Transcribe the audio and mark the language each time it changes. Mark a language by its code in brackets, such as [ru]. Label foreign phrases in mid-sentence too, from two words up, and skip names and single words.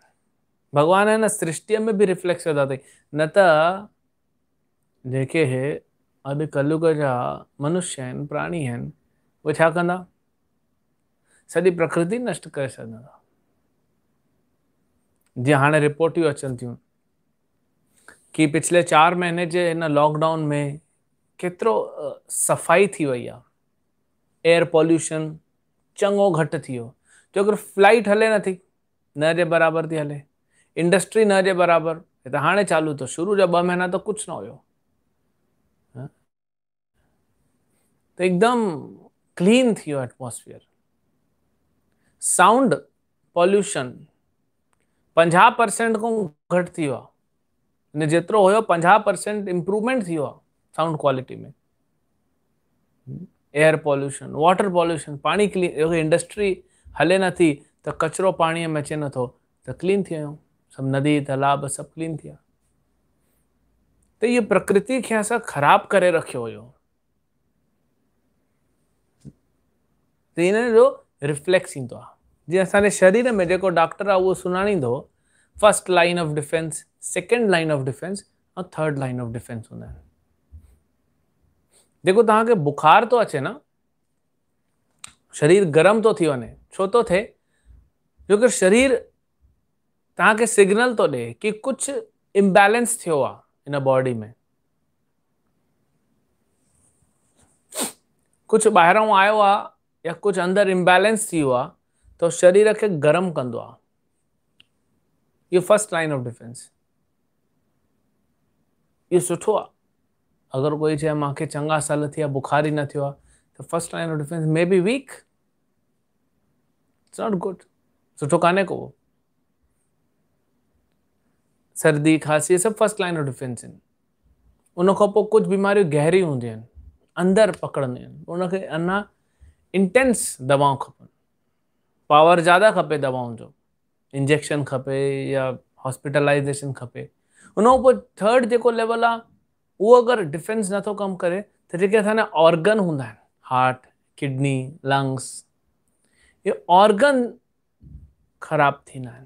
[sd] भॻवान हिन सृष्टिअ में बि रिफ्लेक्स विधा अथई। न त जेके हे अॼु कलयुग जा मनुष्य आहिनि, प्राणी आहिनि, उहे छा कंदा? सॼी प्रकृति नष्ट करे छॾींदा। जीअं हाणे रिपोर्टियूं अचनि थियूं कि पिछले 4 महीने जे हिन लॉकडाउन में केतिरो सफ़ाई थी वई आहे, [en] air pollution [sd] चङो घटि थी वियो, छोकि फ्लाइट हले नथी, न जे बराबरि थी हले, इंडस्ट्री न जे बराबरि। त हाणे चालू थियो, शुरू जा 2 महीना त कुझु न हुयो, त एकदम क्लीन थी वियो एटमॉस्फेयर। [en] sound pollution [sd] 50% खां घटि थी वियो आहे। जेतिरो हुयो 50% इम्प्रूवमेंट थी वियो आहे [en] sound quality [sd] में। [en] air pollution, water pollution, [sd] पानी क्लीन, इंडस्ट्री हले नथी त कचरो पाणीअ में अचे नथो त क्लीन थी वियो, सभु नदी तालाब सभु क्लीन थी विया। त इहे प्रकृति खे असां ख़राब करे रखियो हुयो। त इन जो रिफ्लेक्स ईंदो आहे। जीअं असांजे शरीर में जेको डॉक्टर आहे उहो सुञाणींदो [en] first line of defence, second line of defence [sd] ऐं [en] third line of defence [sd] हूंदा आहिनि। जेको तव्हांखे बुखार थो अचे न, शरीर गरम थो थी वञे, छो थो थिए? छोकी शरीर तव्हांखे सिग्नल थो ॾे कि कुझु इम्बैलेंस थियो आहे इन बॉडी में, कुझु ॿाहिरों आयो आहे या कुझु अंदरि इम्बैलेंस थी वियो आहे त शरीर खे गरम कंदो आहे। इहो [en] first line of defence. [sd] इहो सुठो आहे। अगरि कोई चए मूंखे चङा साल थी विया बुखार ई न थियो आहे त [en] first line of defence may be weak, it's not good, [sd] सुठो कान्हे को। सर्दी खांसी सभु [en] first line of defence [sd] आहिनि। उन खां पोइ कुझु बीमारियूं गहरी हूंदियूं आहिनि, अंदरि पकड़ंदियूं आहिनि, उनखे अञा इंटेंस दवाऊं खपनि, पावर ज़्यादा खपे दवाउनि जो, इंजेक्शन खपे या हॉस्पिटलाइजेशन खपे। उन खां पोइ थर्ड जेको लेवल आहे उहो अगरि डिफेंस नथो कमु करे त जेके असांजा ऑर्गन हूंदा आहिनि, [en] heart, kidney, lungs, [sd] इहे ऑर्गन ख़राब थींदा आहिनि।